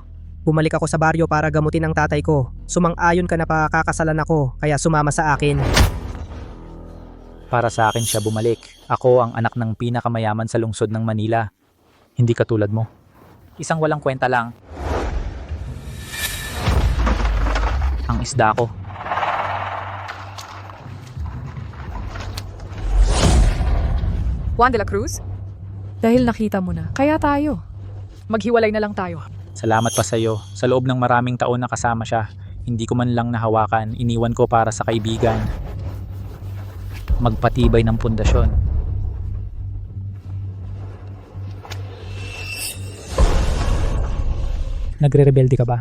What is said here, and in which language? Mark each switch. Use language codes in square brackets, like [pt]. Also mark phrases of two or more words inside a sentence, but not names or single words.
[tl] Bumalik ako sa baryo para gamutin ang tatay ko. Sumang-ayon ka na pakakasalan ako, kaya sumama sa akin. Para sa akin siya bumalik. Ako ang anak ng pinakamayaman sa lungsod ng Manila. Hindi katulad mo. Isang walang kwenta lang. Ang isda ko. Juan de la Cruz? Dahil nakita mo na, kaya tayo. Maghiwalay na lang tayo. Salamat pa sa iyo. Sa loob ng maraming taon na kasama siya, hindi ko man lang nahawakan, iniwan ko para sa kaibigan. Magpatibay ng pundasyon. Nagre-rebelde ka ba?